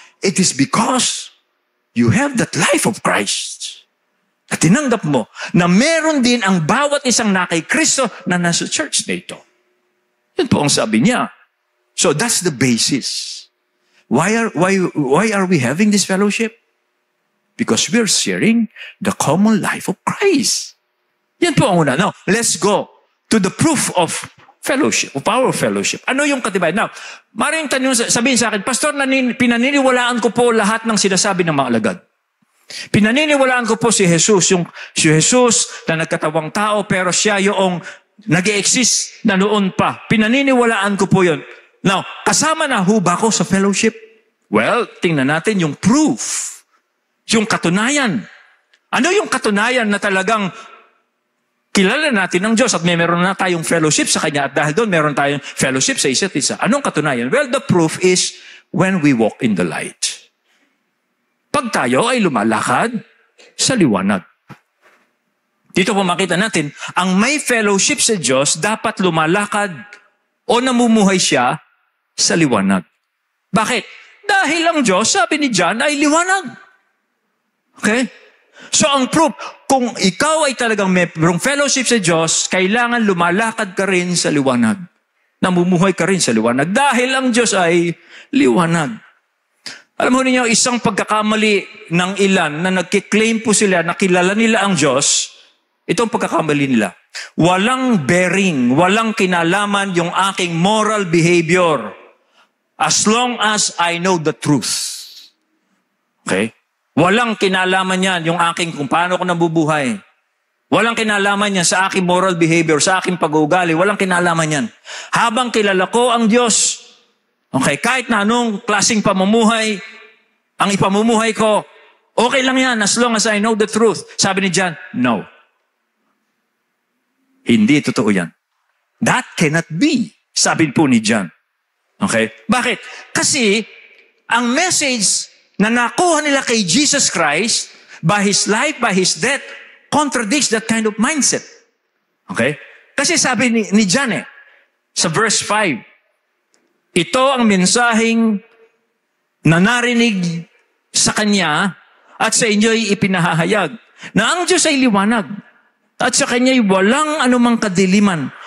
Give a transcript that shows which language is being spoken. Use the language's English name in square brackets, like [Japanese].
[English] It is because you have that life of Christ. [Filipino] At tinanggap mo na meron din ang bawat isang na kay Kristo na nasa church na ito. Yun po ang sabi niya. [English] So that's the basis. Why are we having this fellowship? Because we're sharing the common life of Christ. [Filipino] Yan po ang una. [English] Now, let's go to the proof of fellowship, of our fellowship. [Filipino] Ano yung katibayan? Now, maring tanong, sabihin sa akin, Pastor, pinaniniwalaan ko po lahat ng sinasabi ng mga alagad. Pinaniniwalaan ko po si Jesus, yung si Jesus na nagkatawang tao, pero siya yung nag-exist na noon pa. Pinaniniwalaan ko po yun. Now, kasama na ho ba ko sa fellowship? Well, tingnan natin yung proof. Yung katunayan. Ano yung katunayan na talagang kilala natin ng Diyos at meron na tayong fellowship sa Kanya at dahil doon meron tayong fellowship sa isa't isa. Anong katunayan? [English] Well, the proof is when we walk in the light. [Filipino] Pag tayo ay lumalakad sa liwanag. Dito po makita natin, ang may fellowship sa Diyos dapat lumalakad o namumuhay siya sa liwanag. Bakit? Dahil ang Diyos, sabi ni John, ay liwanag. Okay? So ang proof, kung ikaw ay talagang mayroong fellowship sa Diyos, kailangan lumalakad ka rin sa liwanag. Namumuhay ka rin sa liwanag. Dahil ang Diyos ay liwanag. Alam mo niyo, isang pagkakamali ng ilan na nagkiklaim po sila na kilala nila ang Diyos, itong pagkakamali nila. Walang bearing, walang kinalaman yung aking [English] moral behavior as long as I know the truth. [Filipino] Okay? Walang kinalaman yan yung aking kung paano ko nabubuhay. Walang kinalaman yan sa aking moral behavior, sa aking pag-uugali. Walang kinalaman yan. Habang kilala ko ang Diyos, okay, kahit na anong klaseng pamumuhay, ang ipamumuhay ko, okay lang yan [English] as long as I know the truth. [Filipino] Sabi ni John, no. Hindi totoo yan. [English] That cannot be, [Filipino] sabi po ni John. Okay? Bakit? Kasi, ang message na nakuha nila kay Jesus Christ, [English] by his life, by his death, contradicts that kind of mindset. Okay? [Filipino] Kasi sabi ni John sa verse 5, ito ang mensaheng na narinig sa kanya at sa inyo'y ipinahahayag na ang Diyos ay liwanag at sa kanya'y walang anumang kadiliman.